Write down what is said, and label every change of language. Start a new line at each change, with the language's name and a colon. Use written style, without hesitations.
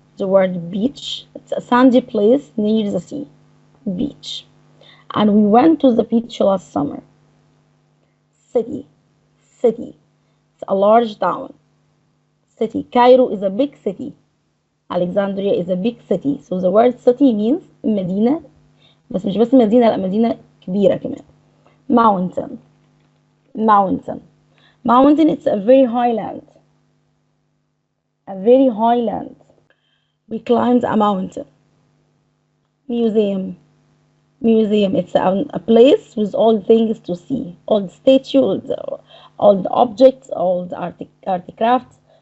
English: The word beach. It's a sandy place near the sea. Beach. And we went to the beach last summer. City. City. It's a large town. City. Cairo is a big city. Alexandria is a big city. So the word city means مدينة.
Arabic: بس مش بس مدينة، لا مدينة كبيرة كمان.
English: Mountain. Mountain. Mountain, it's a very high land. A very high land. We climbed a mountain. Museum. Museum, it's a place with all things to see. All the statues, all the objects, all the artifacts.